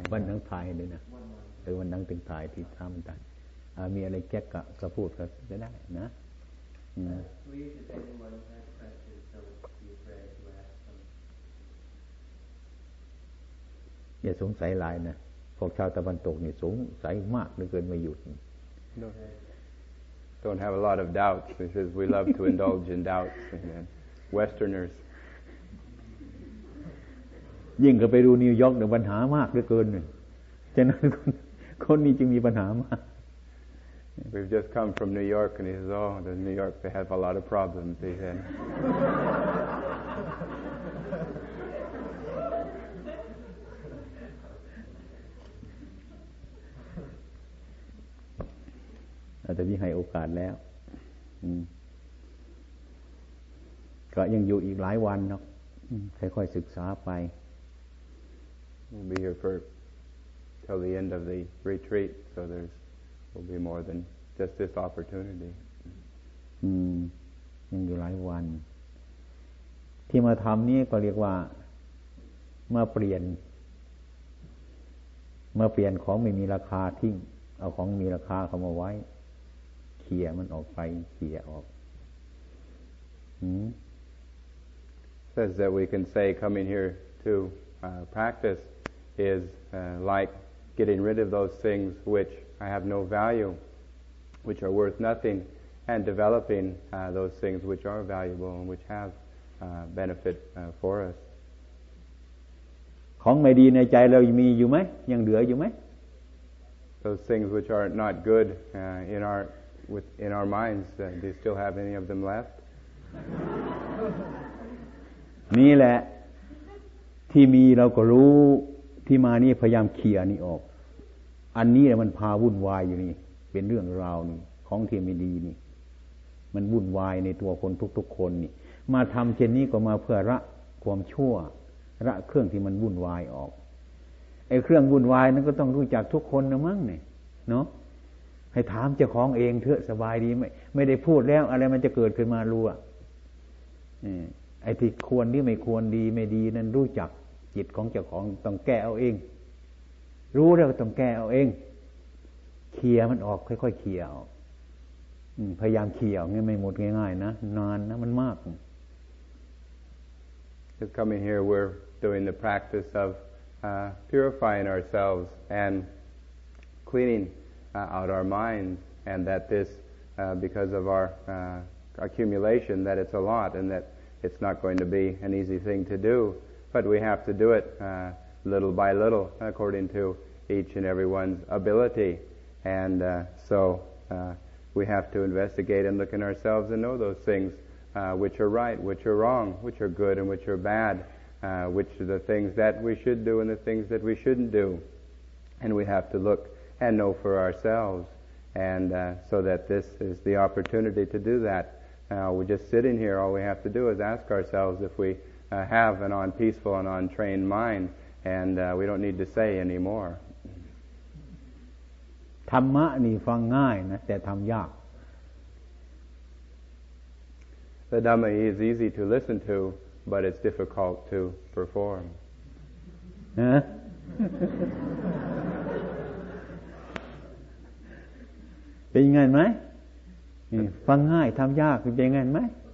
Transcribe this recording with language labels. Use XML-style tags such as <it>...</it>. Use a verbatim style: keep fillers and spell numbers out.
<th>วันทั้งถ่ายเลยนะเออวันทั้งถึงถ่ายที่ทํากันอ่ามีอะไรแก๊กก็ก็พูดก็จะได้นะอืม</th> <en>Please if anyone has questions don't be afraid to ask them</en> <th>อย่าสงสัยหลายนะพวกชาวตะวันตกนี่สงสัยมากเหลือเกินไม่หยุด</th> <en>Don't have a lot of doubts because we love to indulge in doubts and Westerners</en> <th>ยิ่งก็ไปดูนิวยอร์กเนี่ยปัญหามากเหลือเกินฉะนั้นคนนี้จึงมีปัญหามาก</th> <en>We've just come from New York, and he says, "Oh, in New York they have a lot of problems." He said.</en> <th>แต่พี่ให้โอกาสแล้วก็ยังอยู่อีกหลายวันเนาะค่อยๆศึกษาไป</th> <en>We'll be here for till the end of the retreat, so there's will be more than just this opportunity.</en> <th>อืมยังอยู่หลายวันที่มาทำนี่ก็เรียกว่ามาเปลี่ยนมาเปลี่ยนของไม่มีราคาทิ้งเอาของมีราคาเข้ามาไว้เคลียร์มันออกไปเคลียร์ออกอืม</th> <en>says that we can say coming here to uh, practice is uh, like getting rid of those things which I have no value, which are worth nothing, and developing uh, those things which are valuable and which have uh, benefit uh, for us.</en> <th>ของไม่ดีในใจเรามีอยู่ไหมยังเหลืออยู่ไหม</th> <en>Those things which are not good uh, in our with in our minds, uh, do you still have any of them left?</en> <th>นี่แหละที่มีเราก็รู้ที่มานี่พยายามเคลียร์นี่ออกอันนี้แหละมันพาวุ่นวายอยู่นี่เป็นเรื่องราวนี่ของที่ไม่ดีนี่มันวุ่นวายในตัวคนทุกๆคนนี่มาทำเช่นนี้ก็มาเพื่อละความชั่วละเครื่องที่มันวุ่นวายออกไอ้เครื่องวุ่นวายนั้นก็ต้องรู้จักทุกคนนะมั้งเนี่ยเนาะให้ถามเจ้าของเองเถอะสบายดีไหมไม่ได้พูดแล้วอะไรมันจะเกิดขึ้นมารู้อ่ะ ไอ้ที่ควรนี่ไม่ควรดีไม่ดีนั้นรู้จักจิตของเจ้าของต้องแก้เอาเองรู้แล้วก็ต้องแก้เอาเองเคลียร์มันออกค่อยๆเคลียร์ออกพยายามเคลียร์เงี้ยไม่หมดง่ายๆนะนานนะมันมาก</th> <en>Just coming here we're doing the practice of uh, purifying ourselves and cleaning uh, out our minds and that this uh, because of our uh, accumulation that it's a lot and that it's not going to be an easy thing to do but we have to do it uh, little by little according to each and everyone's ability and uh, so uh, we have to investigate and look in ourselves and know those things uh, which are right, which are wrong, which are good and which are bad, uh, which are the things that we should do and the things that we shouldn't do and we have to look and know for ourselves and uh, so that this is the opportunity to do that. Uh, we're just sitting here, all we have to do is ask ourselves if we uh, have an unpeaceful and untrained mind and uh, we don't need to say anymore</en> <th>ธรรมะนี่ฟังง่ายนะแต่ทำยาก</th> <en>The Dhamma is easy to listen to but it's difficult to perform</en> <th>ฮะ เป็นยังไงมั้ยฟังง่ายทำยากเป็นยังไงมั้ย</th>